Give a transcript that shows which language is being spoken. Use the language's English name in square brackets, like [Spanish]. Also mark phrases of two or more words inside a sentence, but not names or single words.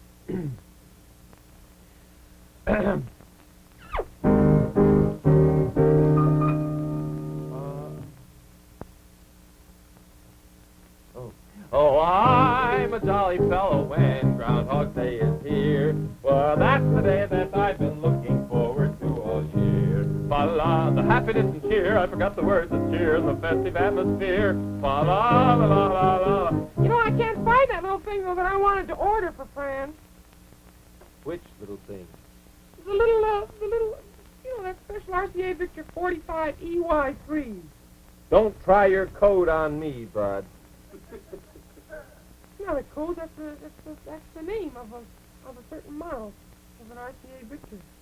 [English] Oh, I'm a jolly fellow when Ground Hog Day is here, for that's the day that I've been looking forward to all year. Fa-la, the happiness and cheer, I forgot the words of cheer in the festive atmosphere. Fa-la, la, la, la, la. You know, I can't find that little thing, though, that I wanted to order for Fran. Which little thing? The little, you know, that special RCA Victor 45 EY3. Don't try your code on me, bud. Not a code, that's the name of a certain model of an RCA Victor.